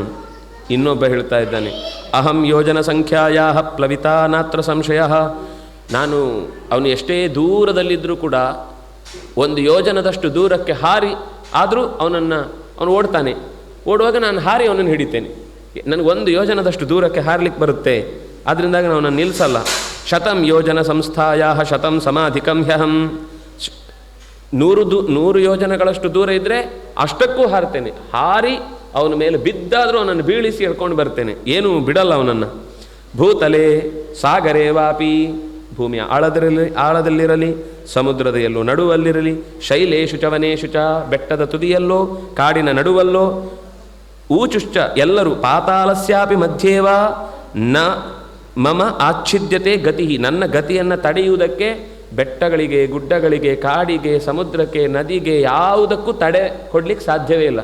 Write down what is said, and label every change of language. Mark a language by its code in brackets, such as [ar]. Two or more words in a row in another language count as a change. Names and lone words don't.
[kn] ಇನ್ನೊಬ್ಬ ಹೇಳ್ತಾ ಇದ್ದಾನೆ, [sa] ಅಹಂ ಯೋಜನ ಸಂಖ್ಯಾಯಾ ಪ್ಲವಿತಾ ನಾತ್ರ ಸಂಶಯ, [kn] ನಾನು ಅವನು ಎಷ್ಟೇ ದೂರದಲ್ಲಿದ್ದರೂ ಕೂಡ ಒಂದು ಯೋಜನದಷ್ಟು ದೂರಕ್ಕೆ ಹಾರಿ ಆದರೂ ಅವನು ಓಡ್ತಾನೆ. ಓಡುವಾಗ ನಾನು ಹಾರಿ ಅವನನ್ನು ಹಿಡಿತೇನೆ. ನನಗೊಂದು ಯೋಜನದಷ್ಟು ದೂರಕ್ಕೆ ಹಾರಲಿಕ್ಕೆ ಬರುತ್ತೆ, ಆದ್ದರಿಂದಾಗ ನಾನು ನಿಲ್ಲಿಸಲ್ಲ. [sa] ಶತಂ ಯೋಜನ ಸಂಸ್ಥಾಯಾ ಶತಂ ಸಮಾಧಿಕಂ ಹ್ಯಹಂ, [kn] 100 ಯೋಜನಗಳಷ್ಟು ದೂರ ಇದ್ದರೆ ಅಷ್ಟಕ್ಕೂ ಹಾರ್ತೇನೆ. ಹಾರಿ ಅವನ ಮೇಲೆ ಬಿದ್ದಾದರೂ ಅವನನ್ನು ಬೀಳಿಸಿ ಎಳ್ಕೊಂಡು ಬರ್ತೇನೆ, ಏನೂ ಬಿಡಲ್ಲ ಅವನನ್ನು. [sa] ಭೂತಲೆ ಸಾಗರೇ ವಾಪಿ, [kn] ಭೂಮಿಯ ಆಳದಲ್ಲಿರಲಿ, ಸಮುದ್ರದ ಎಲ್ಲೋ ನಡುವಲ್ಲಿರಲಿ, [sa] ಶೈಲೇಶು ಚ ವನೇಶು ಚ, [kn] ಬೆಟ್ಟದ ತುದಿಯಲ್ಲೋ ಕಾಡಿನ ನಡುವಲ್ಲೋ, ಊಚುಶ್ಚ ಎಲ್ಲರೂ, [sa] ಪಾತಾಳಸ್ಯಾಪಿ ಮಧ್ಯೇವ ನ ಮಮ ಆಚ್ಛಿದ್ಯತೆ ಗತಿ, [kn] ನನ್ನ ಗತಿಯನ್ನು ತಡೆಯುವುದಕ್ಕೆ ಬೆಟ್ಟಗಳಿಗೆ, ಗುಡ್ಡಗಳಿಗೆ, ಕಾಡಿಗೆ, ಸಮುದ್ರಕ್ಕೆ, ನದಿಗೆ ಯಾವುದಕ್ಕೂ ತಡೆ ಕೊಡ್ಲಿಕ್ಕೆ ಸಾಧ್ಯವೇ ಇಲ್ಲ.